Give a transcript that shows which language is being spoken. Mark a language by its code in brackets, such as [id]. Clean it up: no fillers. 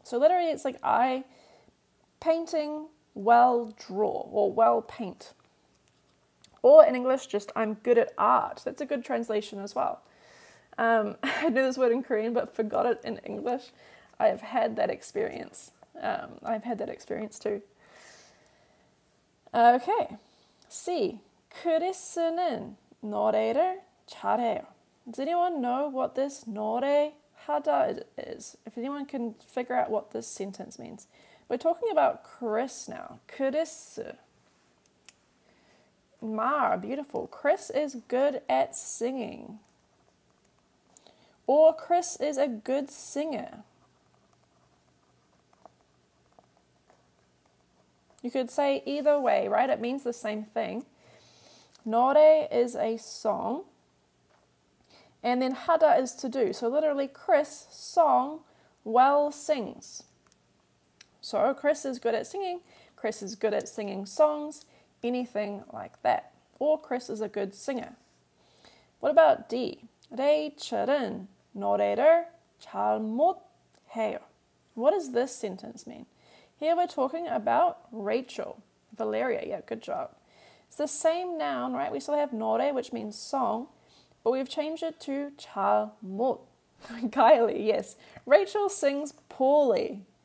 [en] So literally it's like I painting well draw or well paint. Or in English, just I'm good at art. That's a good translation as well. I knew this word in Korean but forgot it in English. I have had that experience. I've had that experience too. Okay. C. [ko] 크리스는 노래를 잘해요. [en] Does anyone know what this 노래하다 is? If anyone can figure out what this sentence means. We're talking about Chris now. Chris. Beautiful. Chris is good at singing. Or Chris is a good singer. You could say either way, right? It means the same thing. 노래 is a song. And then 하다 is to do. So literally Chris, song, well sings. So Chris is good at singing. Chris is good at singing songs. Anything like that. Or Chris is a good singer. What about D? [ko] 레이첼은 노래를 잘 못해요. [en] What does this sentence mean? Here we're talking about Rachel. Valeria, yeah, good job. It's the same noun, right? We still have 노래, which means song, but we've changed it to 잘 못. Kylie, yes. Rachel sings poorly.